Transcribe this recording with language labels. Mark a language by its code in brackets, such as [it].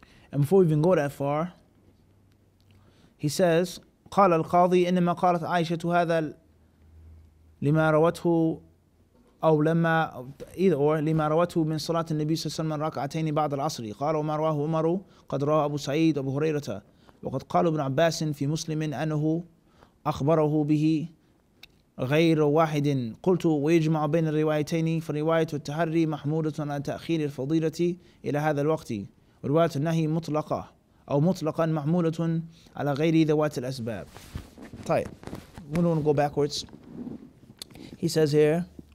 [en] and before we even go that far, he says, [ar] قال القاضي إنما قالت عائشة هذا لما روته أو لما لما روته من صلاة النبي صلى الله عليه وسلم ركعتين بعد العصر. قال وما رواه عمر قد رواه أبو سعيد وأبو هريرة، وقد قال ابن عباس في مسلم أنه أخبره به غير واحد. قلت ويجمع بين الروايتين، فرواية التحري محمودة على تأخير الفضيلة إلى هذا الوقت، ورواية النهي مطلقة أو مطلقا محمولة على غير ذوات الأسباب. [en] طيب, we don't want to go backwards. He says here,